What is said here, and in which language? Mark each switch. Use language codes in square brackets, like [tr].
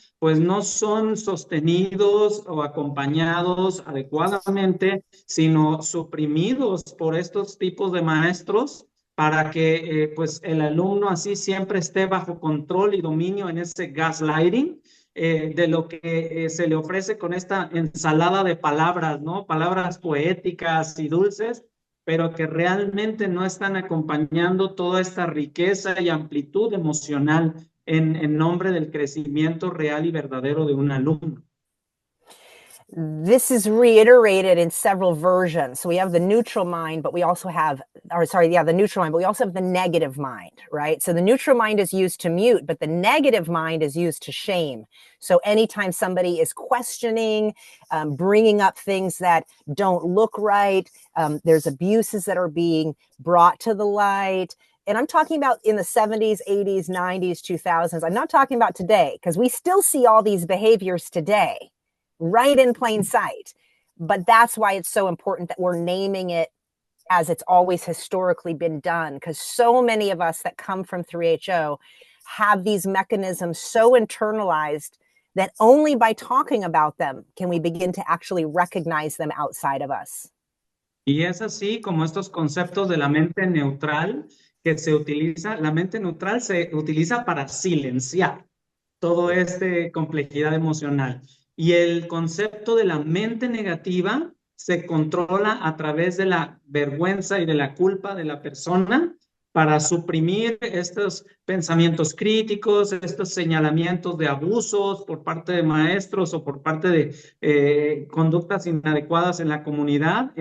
[es] pues no son sostenidos o acompañados adecuadamente, sino suprimidos por estos tipos de maestros para que pues el alumno así siempre esté bajo control y dominio en ese gaslighting de lo que se le ofrece con esta ensalada de palabras, ¿no? Palabras poéticas y dulces, pero que realmente no están acompañando toda esta riqueza y amplitud emocional en nombre del crecimiento real y verdadero de un alumno. [en] This is reiterated in several versions. So we have the neutral mind, but we also have, or sorry, yeah, the neutral mind, but we also have the negative mind, right? So the neutral mind is used to mute, but the negative mind is used to shame. So anytime somebody is questioning, bringing up things that don't look right, there's abuses that are being brought to the light. And I'm talking about in the 70s, 80s, 90s, 2000s. I'm not talking about today, because we still see all these behaviors today, right in plain sight. But that's why it's so important that we're naming it as it's always historically been done, because so many of us that come from 3HO have these mechanisms so internalized that only by talking about them can we begin to actually recognize them outside of us. [es] Y es así como estos conceptos de la mente neutral que se utiliza, la mente neutral se utiliza para silenciar toda esta complejidad emocional. Y el concepto de la mente negativa se controla a través de la vergüenza y de la culpa de la persona para suprimir estos pensamientos críticos, estos señalamientos de abusos por parte de maestros o por parte de conductas inadecuadas en la comunidad.